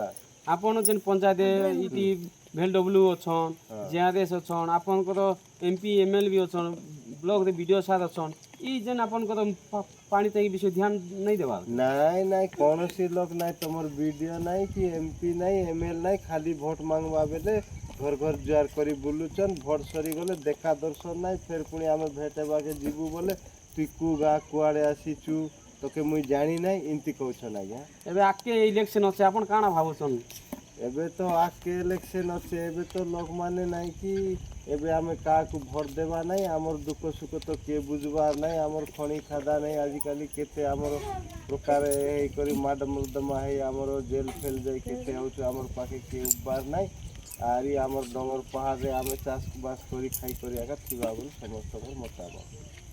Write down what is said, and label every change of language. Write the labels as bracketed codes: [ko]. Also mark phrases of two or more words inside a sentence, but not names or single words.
[or] ଆପଣ ଯେନ୍ ପଞ୍ଚାୟତ ଇଟି ଭେଲଡବ୍ଲ୍ୟୁ ଅଛନ୍ ଜେଆରଏସ୍ ଅଛନ୍ ଆପଣଙ୍କର ଏମପି ଏମଏଲ ବି ଅଛନ୍ ବ୍ଲକରେ ବିଡ଼ିଓ ସାର୍ ଅଛନ୍ ଇ ଯେନ୍ ଆପଣଙ୍କର ପାଣି ଟେଙ୍କି ବିଷୟ ଧ୍ୟାନ ନେଇ ଦେବାର ନାଇଁ ନାଇଁ କୌଣସି ଲୋକ ନାଇଁ ତମର ବିଡ଼ିଓ ନାଇଁ କି ଏମପି ନାଇଁ ଏମଏଲ ନାଇଁ ଖାଲି ଭୋଟ ମାଗବା ବେଲେ ଘର ଘର ଜୁଆର କରି ବୁଲୁଛନ୍ ଭୋଟ ସରିଗଲେ ଦେଖା ଦର୍ଶନ ନାଇଁ ଫେର ପୁଣି ଆମେ ଭେଟ ହେବାକେ ଯିବୁ ବୋଲେ ତୁଇ କୁ ଗାଁ କୁଆଡ଼େ ଆସିଛୁ ତୋକେ ମୁଇ ଜାଣି ନାଇଁ ଏମିତି କହୁଛନ୍ ଆଜ୍ଞା ଏବେ ଆଗକେ ଇଲେକ୍ସନ୍ ଅଛି ଆପଣ କାଣା ଭାବୁଛନ୍ ଏବେ ତ ଆଗକେ ଇଲେକ୍ସନ୍ ଅଛି ଏବେ ତ ଲୋକମାନେ ନାଇଁ କି ଏବେ ଆମେ କାହାକୁ ଭୋଟ ଦେବା ନାହିଁ ଆମର ଦୁଃଖ ସୁଖ ତ କିଏ ବୁଝବାର ନାହିଁ ଆମର ଖଣି ଖାଦା ନାହିଁ ଆଜିକାଲି କେତେ ଆମର ପ୍ରକାର ହେଇକରି ମାଡ଼ ମୁର୍ଦ୍ଦମା ହେଇ ଆମର ଜେଲ୍ ଫେଲ୍ ଯାଇ କେତେ ହେଉଛୁ ଆମର ପାଖେ କିଏ ଉବାର ନାହିଁ ଆରି ଆମର ଡଙ୍ଗର ପାହାଡ଼ରେ ଆମେ ଚାଷବାସ କରି ଖାଇକରି ଆକା ଥିବା ବୋଲି ସମସ୍ତଙ୍କର ମତାମତ